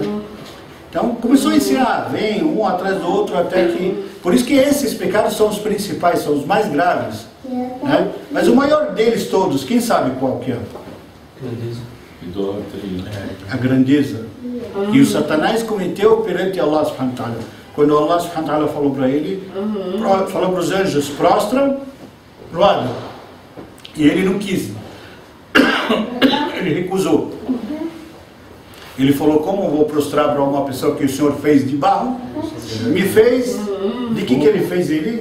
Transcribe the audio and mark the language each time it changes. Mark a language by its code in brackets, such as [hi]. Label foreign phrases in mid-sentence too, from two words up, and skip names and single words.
[pt] Então começou a ensinar, vem um atrás do outro, até que... Por isso que esses pecados são os principais, são os mais graves, né? Mas o maior deles todos, quem sabe qual que é? A grandeza que o Satanás cometeu perante [ar] الله سبحانه وتعالى. [pt] Quando [ar] الله سبحانه وتعالى [pt] falou para ele, falou para os anjos, prostram pro Adão. E ele não quis. Ele recusou. Ele falou, como vou prostrar para uma pessoa que o Senhor fez de barro? Me fez, de que ele fez ele?